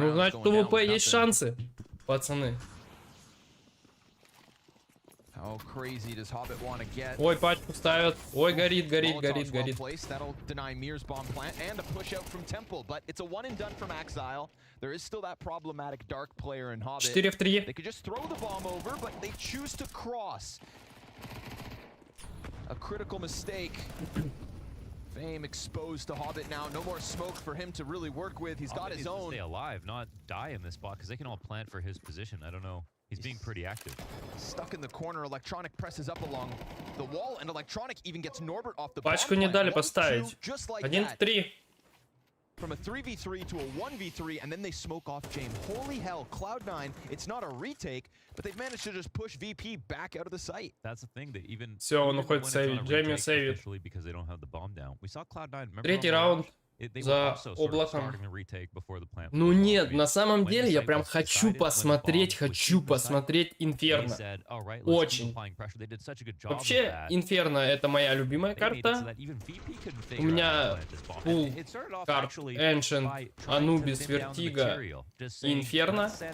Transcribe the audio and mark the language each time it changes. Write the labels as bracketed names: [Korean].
[Russian] Ну, значит, у ВП есть шансы, пацаны. [English] How crazy does Hobbit want to get? [Russian] Ой, пачку ставят. Ой, горит. [English] That'll deny Mir's bomb plant and a push out from Temple, but it's a one and done from Axile. There is still that problematic dark player in Hobbit. [Russian] 4 в 3. [English] They could just throw the bomb over, but they choose to cross. A critical mistake. Fame exposed to Hobbit now. No more smoke for him to really work with. He's got his own. Stay alive, not die in this spot, because they can all plant for his position. I don't know. He's being pretty active. Stuck in the corner. Electronic presses up along the wall, and Electronic even gets Norbert off the bomb. [Russian] Пачку не дали поставить. 1 в 3. [English] From a 3v3 to a 1v3, and then they smoke off James. Holy hell, Cloud9, it's not a retake, but they've managed to just push VP back out of the site. That's the thing that even [Russian] Все, он уходит сейвить. Джейми сейвит. [English] Because they don't have the bomb down. We saw Cloud9. [Russian] Третий раунд за облаком. Ну нет, на самом деле я прям хочу посмотреть Инферно. Очень. Вообще, Инферно это моя любимая карта. У меня пул карт Ancient, Anubis, Vertigo и Инферно.